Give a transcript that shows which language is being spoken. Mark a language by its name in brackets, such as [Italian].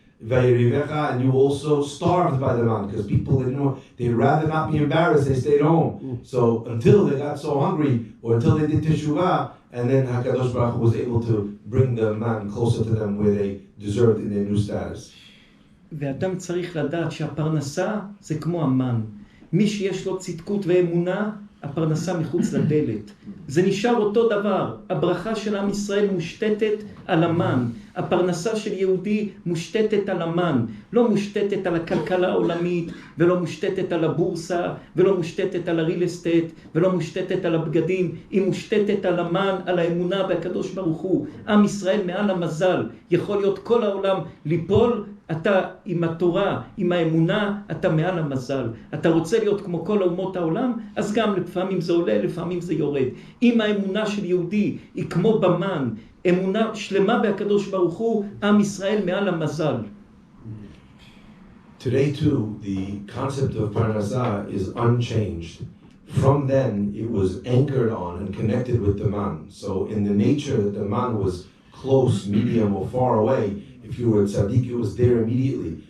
[English] and you were also starved by the man, because people didn't know, they'd rather not be embarrassed, they stayed home. So until they got so hungry, or until they did teshuvah, and then HaKadosh Baruch Hu was able to bring the man closer to them where they deserved in their new status. [Hebrew] ואדם צריך לדעת שהפרנסה זה כמו המן. מי שיש לו צדקות ואמונה, הפרנסה מחוץ לדלת. זה נשאר אותו דבר. הברכה של עם ישראל מושתתת על המן. הפרנסה של יהודי מושתתת על המן. לא מושתתת על הכלכלה העולמית, ולא מושתתת על הבורסה, ולא מושתתת על הריל אסטייט, ולא מושתתת על הבגדים. היא מושתתת על המן, על האמונה בהקדוש ברוך הוא. עם ישראל מעל המזל. יכול להיות כל העולם ליפול, אתה עם התורה, עם האמונה, אתה מעל המזל. אתה רוצה להיות כמו כל אומות העולם, אז גם לפעמים זה עולה, לפעמים זה יורד. אם האמונה של יהודי היא כמו במן, אמונה שלמה בהקדוש ברוך הוא, עם ישראל מעל המזל. [English] Today too, the concept of parnasah is unchanged. From then, it was anchored on and connected with the man. So in the nature that the man was close, medium, or far away, if you were a tzaddik, it was there immediately.